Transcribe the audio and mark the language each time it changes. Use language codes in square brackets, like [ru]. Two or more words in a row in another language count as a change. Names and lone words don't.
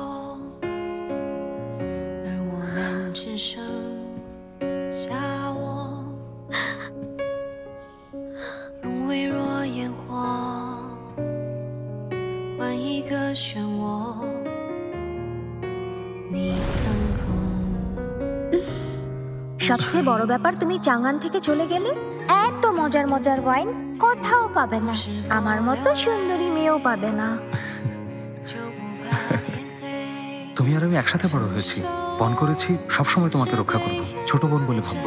[zh] 而我们只剩下我，用微弱烟火换一个漩涡。你腾空。 [bn] সবচেয়ে বড় ব্যাপার, তুমি চাঙান থেকে চলে গেলে। এত মজার মজার ওয়াইন কোথাও পাবে না, আমার মতো সুন্দরী মেয়েও পাবে না। তুমি আর আমি একসাথে বড় হয়েছি, পণ করেছি সবসময় তোমাকে রক্ষা করব, ছোট বোন বলে ভাববো।